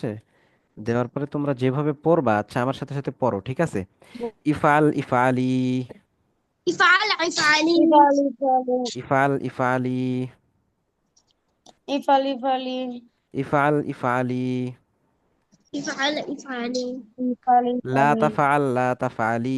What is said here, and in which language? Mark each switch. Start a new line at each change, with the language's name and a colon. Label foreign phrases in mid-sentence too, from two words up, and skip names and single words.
Bangla: দেওয়ার পরে তোমরা যেভাবে পড়বা, আচ্ছা আমার সাথে সাথে পড়ো, ঠিক আছে?
Arabic: افعل افعلي, افعل افعلي, افعل افعلي، افعل افعلي, افعل افعلي, لا تفعل لا تفعلي,